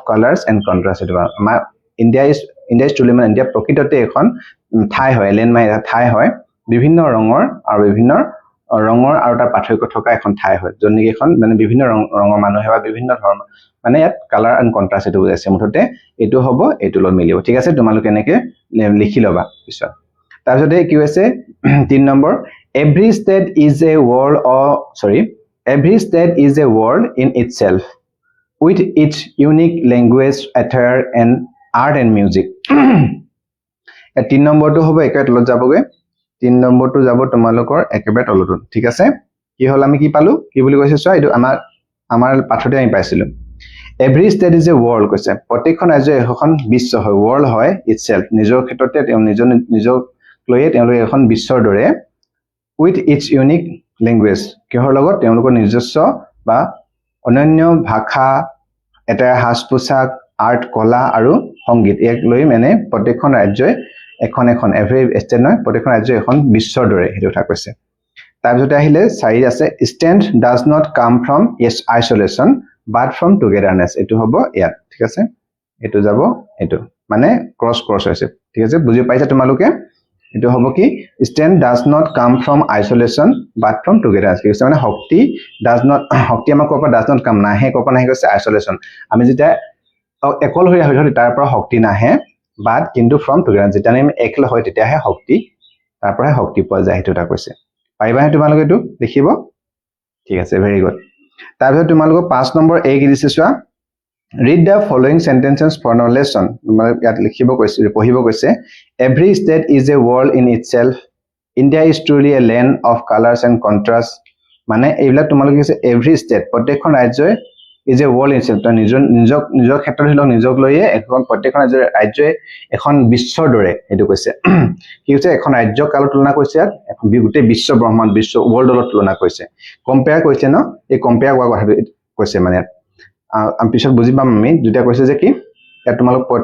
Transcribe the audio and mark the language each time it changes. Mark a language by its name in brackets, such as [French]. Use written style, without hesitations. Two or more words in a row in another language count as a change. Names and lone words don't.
[English] colors and contrast [Assamese] এটো আমাৰ [English] India is truly [Assamese] মানে ইন্ডিয়া প্ৰকৃততে এখন ঠাই হয় ল্যান্ড মানে ঠাই হয় বিভিন্ন ৰঙৰ আৰু তাৰ পাৰ্থক্য থকা এখন ঠাই হয় জনকি এখন মানে বিভিন্ন ৰঙৰ মানুহ হেবা বিভিন্ন ধৰণৰ মানে ইয়াত [English] color and contrast [Assamese] এটো বুজাইছে মুঠতে এটো হ'ব এটো লগত মিলিব ঠিক আছে তোমালোক এনেকৈ লিখি লবা পিছত তাৰপিছতে কি হৈছে 3 নম্বৰ [English] every state is a world in itself with its unique language attire and art and music [Assamese] 3 নম্বৰটো হ'ব একেবাৰে তলত যাবগে 3 নম্বৰটো যাব তোমালোকৰ একেবাৰে তলত ঠিক আছে কি হল আমি কি পালো কি বুলি কৈছে চোৱা এটো আমাৰ পাঠতে আমি পাইছিলো [English] every state is a world [Assamese] কৈছে প্ৰত্যেকখন ৰাজ্য এখন বিশ্ব হয় world হয় itself নিজৰ ক্ষেত্ৰতে নিজক লৈয়ে তেওঁলোকে এখন বিশ্বৰ দৰে [English] with its unique language [Assamese] কিহৰ লগত তেওঁলোকৰ নিজস্ব বা অনন্য ভাষা এটা হাস পোছাক আৰ্ট কলা আৰু সংগীত এক লৈ মানে প্ৰত্যেকখন ৰাজ্যই এখন [English] every state [Assamese] নহয় প্ৰত্যেকখন ৰাজ্য এখন বিশ্বৰ দৰে হেতু কথা কৈছে তাৰপিছতে আহিলে 4 আছে [English] stand does not come from isolation but from togetherness [Assamese] এটো হ'ব ইয়াত ঠিক আছে এটো যাব এটো মানে ক্ৰস হৈছে ঠিক আছে বুজি পাইছা তোমালোকে এটো হ'ব কি [English] stand does not come from isolation but from togetherness [Assamese] কি মানে শক্তি আমাৰ কোপা [English] does not come [Assamese] নাহে কোপা নাহে কৈছে isolation আমি যেতিয়া একল হৈ হয় তাৰ পৰা শক্তি নাহে but কিন্তু [English] from togetherness [Assamese] যেতিয়া আমি একল হয় তেতিয়াহে শক্তি তাৰ পৰা শক্তি পোৱা যায় হেতুটা কৈছে পাইবা হে তোমালোকে এটো দেখিব ঠিক আছে ভেৰি গুড তাৰপিছত তোমালোকৰ 5 নম্বৰ এ কি দিছে চোৱা [English] read the following sentences for our lesson [Assamese] মানে ইয়াত লিখিব কৈছে পঢ়িব কৈছে [English] every state is a world in itself india is truly a land of colors and contrast [Assamese] মানে এইবিলাক তোমালোকে কৈছে [English] every state [Assamese] প্ৰত্যেকখন ৰাজ্যই [English] is a world in itself [Assamese] নিজৰ ক্ষেত্ৰত হিলক নিজক লৈয়ে এখন প্ৰত্যেকখন ৰাজ্যই এখন বিশ্বৰ দৰে এটো কৈছে কি হৈছে এখন ৰাজ্য কাল তুলনা কৈছে এখন গোটেই বিশ্ব ব্ৰহ্মাণ্ড বিশ্ব ওয়াৰ্ল্ডৰ তুলনা কৈছে কম্পেয়াৰ কৈছে ন এই কম্পেয়াৰ কৰা কথাটো কৈছে মানে আমি পিছত বুজি পাম আমি দুটা কৈছে যে কি এটা তোমালোক